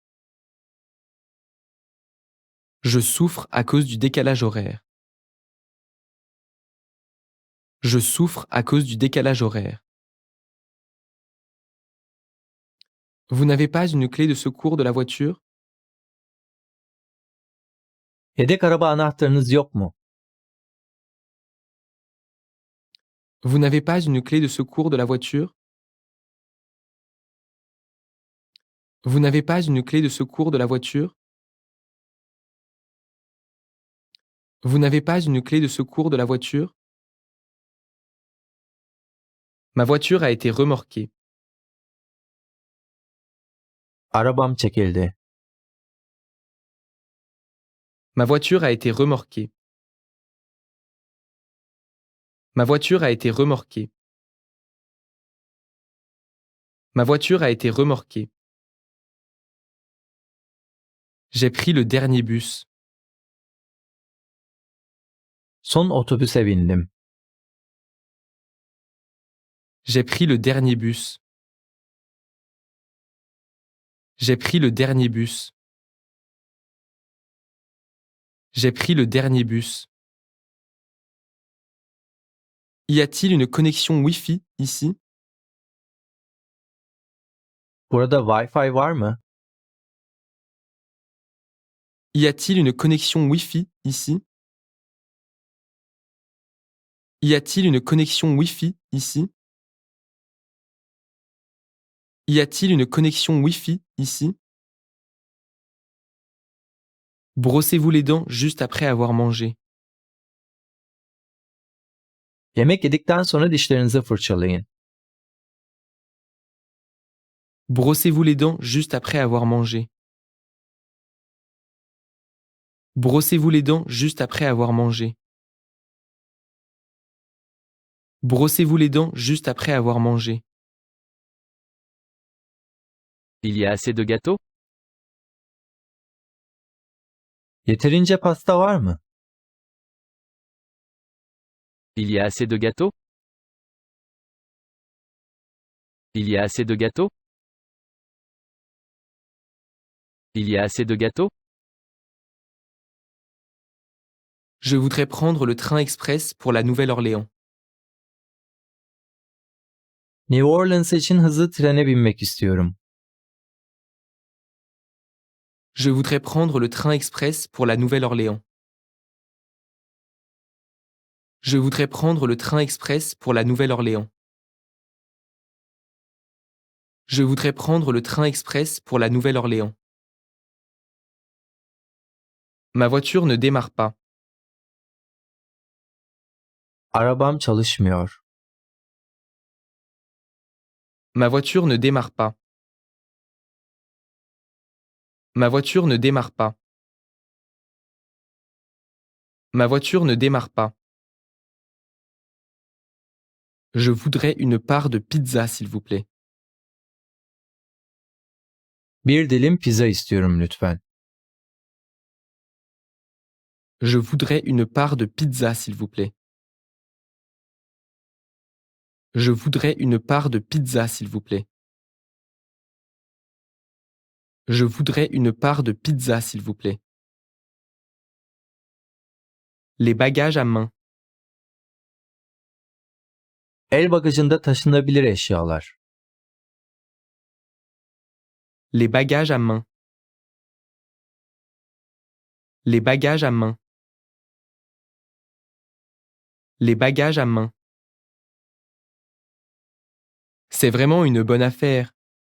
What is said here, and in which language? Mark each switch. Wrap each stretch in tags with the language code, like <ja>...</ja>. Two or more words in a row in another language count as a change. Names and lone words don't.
<fr>Je souffre à cause du décalage horaire. Je souffre à cause du décalage horaire. Vous n'avez pas une clé de secours de la voiture?</fr> <tr>Yedek araba anahtarınız yok mu?</tr> <fr>Vous n'avez pas une clé de secours de la voiture? Vous n'avez pas une clé de secours de la voiture? Vous n'avez pas une clé de secours de la voiture? Ma voiture a été remorquée.</fr> <tr>Arabam çekildi.</tr> <fr>Ma voiture a été remorquée. Ma voiture a été remorquée. Ma voiture a été remorquée. J'ai pris le dernier bus.</fr> <tr>Son otobüse bindim.</tr> <fr>J'ai pris le dernier bus. J'ai pris le dernier bus. J'ai pris le dernier bus. Y a-t-il une connexion Wi-Fi ici?</fr> <tr>Burada Wi-Fi var mı?</tr> <fr>Y a-t-il une connexion Wi-Fi ici? Y a-t-il une connexion Wi-Fi ici? Y a-t-il une connexion Wi-Fi ici? Brossez-vous les dents juste après avoir mangé.</fr> <tr>Yemek yedikten sonra dişlerinizi fırçalayın.</tr> <fr>Brossez-vous les dents juste après avoir mangé. Brossez-vous les dents juste après avoir mangé. Brossez-vous les dents juste après avoir mangé. Il y a assez de gâteaux?</fr> <tr>Yeterince pasta var mı?</tr> <fr>Il y a assez de gâteaux? Il y a assez de gâteaux? Il y a assez de gâteaux? Je voudrais prendre le train express pour la Nouvelle-Orléans.</fr> <tr>New Orleans için hızlı trene binmek istiyorum.</tr> <fr>Je voudrais prendre le train express pour la Nouvelle-Orléans. Je voudrais prendre le train express pour la Nouvelle-Orléans. Je voudrais prendre le train express pour la Nouvelle-Orléans. Ma voiture ne démarre pas.</fr> <tr>Arabam çalışmıyor.</tr> <fr>Ma voiture ne démarre pas. Ma voiture ne démarre pas. Ma voiture ne démarre pas. Je voudrais une part de pizza, s'il vous plaît.</fr> <tr>Bir dilim pizza istiyorum lütfen.</tr> <fr>Je voudrais une part de pizza, s'il vous plaît. Je voudrais une part de pizza, s'il vous plaît. Je voudrais une part de pizza, s'il vous plaît. Les bagages à main.</fr> <tr>El bagajında taşınabilir eşyalar.</tr> <fr>Les bagages à main. Les bagages à main. Les bagages à main. C'est vraiment une bonne affaire.</fr>